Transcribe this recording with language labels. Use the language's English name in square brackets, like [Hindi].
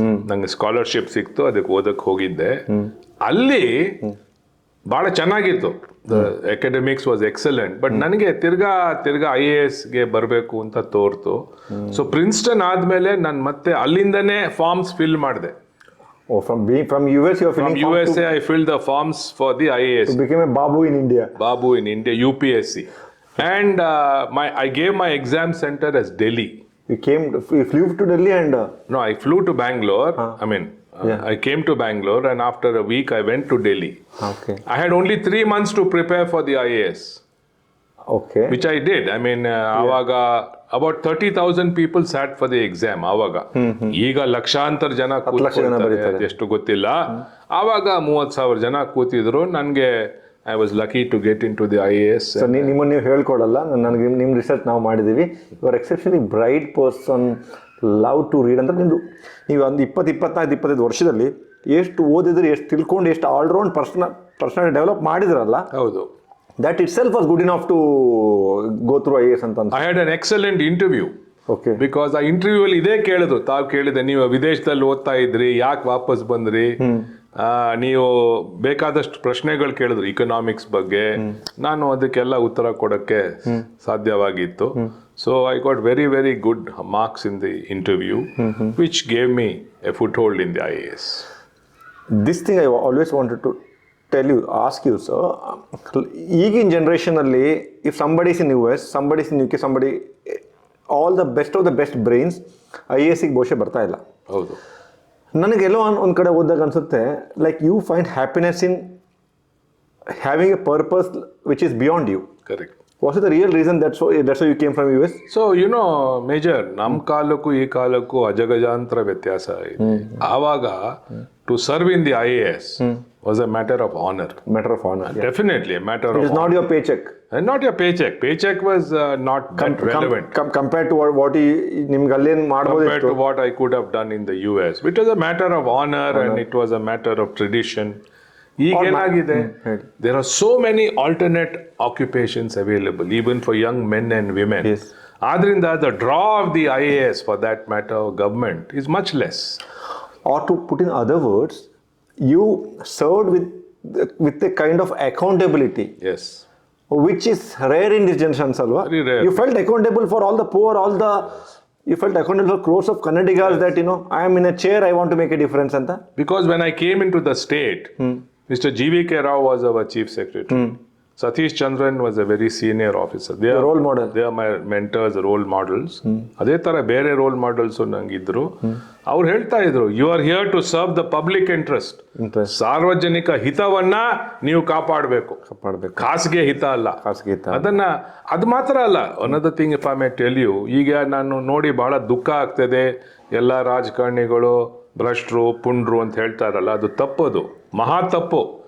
[Kannada] ನಂಗೆ ಸ್ಕಾಲರ್ಶಿಪ್ ಸಿಕ್ತು, ಅದಕ್ಕೆ ಓದಕ್ಕೆ ಹೋಗಿದ್ದೆ. ಅಲ್ಲಿ ಬಹಳ ಚೆನ್ನಾಗಿತ್ತು. [English] Academics was excellent. [Kannada] ಬಟ್ ನನಗೆ ತಿರ್ಗಾ IASಗೆ ಬರಬೇಕು ಅಂತ ತೋರ್ತು. ಸೊ ಪ್ರಿನ್ಸ್ಟನ್ ಆದ್ಮೇಲೆ ನಾನು ಮತ್ತೆ ಅಲ್ಲಿಂದನೇ ಫಾರ್ಮ್ಸ್ ಫಿಲ್ ಮಾಡಿದೆ. [English] From USA I filled the forms for the IAS. You became a Babu in India, UPSC. And I gave my exam center as Delhi. You flew to Delhi and No, I flew to Bangalore. I came to Bangalore, and after a week I went to Delhi. Okay. I had only 3 months to prepare for the IAS. Okay. Which I did. Avaga about 30,000 people sat for the exam. [Kannada] Avaga. ಈಗ ಲಕ್ಷಾಂತರ ಜನ ಕೂತ್ಕೊಳ್ತಾರೆ, ಎಷ್ಟು ಗೊತ್ತಿಲ್ಲ. ಆವಾಗ 30,000 ಜನ ಕೂತಿದ್ರು. [English] ನನಗೆ I was lucky to get into the IAS. [Kannada] So ನಿಮ್ಮನ್ನು ನೀವು ಹೇಳ್ಕೊಡಲ್ಲ, ನನಗೆ ನಿಮ್ಮ ರಿಸರ್ಚ್ ನಾವು ಮಾಡಿದ್ದೀವಿ. [English] you are exceptionally bright person, love to read [Kannada] ಅಂತ. ನೀವು ಒಂದು 25 ವರ್ಷದಲ್ಲಿ ಎಷ್ಟು ಓದಿದ್ರಿ, ಎಷ್ಟು ತಿಳ್ಕೊಂಡು, ಎಷ್ಟು ಆಲ್ರೌಂಡ್ ಪರ್ಸನಾಲಿಟಿ ಡೆವಲಪ್ ಮಾಡಿದ್ರಲ್ಲ. ಹೌದು. [English] That itself was good enough to go through IAS ಅಂತ. I had an excellent interview. Okay. [Kannada] Because ಆ ಇಂಟರ್ವ್ಯೂ ಅಲ್ಲಿ ಇದೇ ಕೇಳಿದ್ರು. ತಾವು ಕೇಳಿದೆ, ನೀವು ವಿದೇಶದಲ್ಲಿ ಓದ್ತಾ ಇದ್ರಿ, ಯಾಕೆ ವಾಪಸ್ ಬಂದ್ರಿ, ನೀವು ಬೇಕಾದಷ್ಟು ಪ್ರಶ್ನೆಗಳು ಕೇಳಿದ್ರು ಇಕನಾಮಿಕ್ಸ್ ಬಗ್ಗೆ. ನಾನು ಅದಕ್ಕೆಲ್ಲ ಉತ್ತರ ಕೊಡಕ್ಕೆ ಸಾಧ್ಯವಾಗಿತ್ತು. [English] So I got very very good marks in the interview, which gave me a foothold in the IAS. This thing I always wanted to ask you, sir. [Kannada] ಈಗಿನ ಜನರೇಷನಲ್ಲಿ [English] if somebody is in US, somebody is in UK, somebody, all the best of the best brains [Kannada] IASಗೆ ಬಹುಶಃ ಬರ್ತಾ ಇಲ್ಲ. ಹೌದು. ನನಗೆಲ್ಲೋ ಒಂದು ಕಡೆ ಓದಿದಾಗ ಅನ್ಸುತ್ತೆ, [English] Like you find happiness in having a purpose which is beyond you. Correct. What is the real reason that's why you came from US? [Kannada] So major, ನಮ್ಮ ಕಾಲಕ್ಕೂ ಈ ಕಾಲಕ್ಕೂ ಅಜಗಜಾಂತರ ವ್ಯತ್ಯಾಸ ಇದೆ. [English] ಆವಾಗ to serve in the IAS was a matter of honor. Definitely a matter of honor. It is not your paycheck. And not your paycheck. Paycheck was not that relevant. Compared to what [Kannada] ನಿಮ್ಗೆ ಅಲ್ಲೇನು ಮಾಡ್ಬೋದಿತ್ತು. [English] Compared to what I could have done in the US. It was a matter of honor and it was a matter of tradition. [Kannada] ಈಗೇನಾಗಿದೆ, [English] there are so many alternate occupations available, even for young men and women. Yes. ಆದ್ರಿಂದ the draw of the IAS, for that matter, government, is much less. Or to put in other words, you served with a kind of accountability, yes which is rare in this generation, Salva. Very rare. You felt accountable for all the poor, you felt accountable for crores of Kannadigas that, I am in a chair, I want to make a difference, anta. Because when I came into the state, Mr. GVK Rao was our chief secretary. Satish Chandran was a very senior officer. They are role model. They are my mentors, role models. [Kannada] ಅದೇ ತರ ಬೇರೆ roll models ನಂಗಿದ್ರು. ಅವ್ರು ಹೇಳ್ತಾ ಇದ್ರು, [English] You are here to serve the public interest. [Kannada] ಸಾರ್ವಜನಿಕ ಹಿತವನ್ನ ನೀವು ಕಾಪಾಡಬೇಕು, ಖಾಸಗಿ ಹಿತ ಅಲ್ಲ. ಅದನ್ನ ಅದು ಮಾತ್ರ ಅಲ್ಲ. [English] one thing if I may tell you, [Kannada] ಈಗ ನಾನು ನೋಡಿ ಬಹಳ ದುಃಖ ಆಗ್ತದೆ, ಎಲ್ಲ ರಾಜಕಾರಣಿಗಳು ಭ್ರಷ್ಟರು ಪುಂಡ್ರು ಅಂತ ಹೇಳ್ತಾರಲ್ಲ, ಅದು ತಪ್ಪದು, ಮಹಾ ತಪ್ಪು.